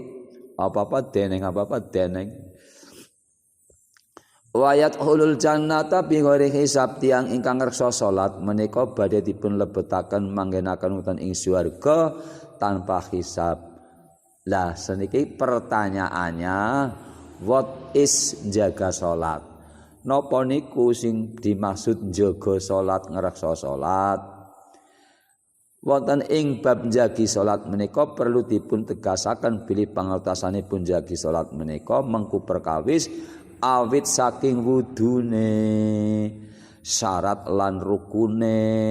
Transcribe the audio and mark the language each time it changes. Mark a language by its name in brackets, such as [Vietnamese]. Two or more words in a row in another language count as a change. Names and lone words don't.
[Javanese] Apa-apa deneng, apa-apa deneng. [Arabic] ويدخل الجنة بغير حساب, [Javanese] tiang ingkang ngreksa salat menika badhe dipun lebetaken manggenaken wonten ing swarga tanpa hisab. Lah seniki pertanyaannya, [English] what is [Javanese] jaga salat? Napa niku sing dimaksud jaga salat ngreksa salat? Wonten ing bab njagi salat menika perlu dipun tegasaken bilih pangertosanipun njagi salat menika mengku perkawis awit saking wudune syarat lan rukune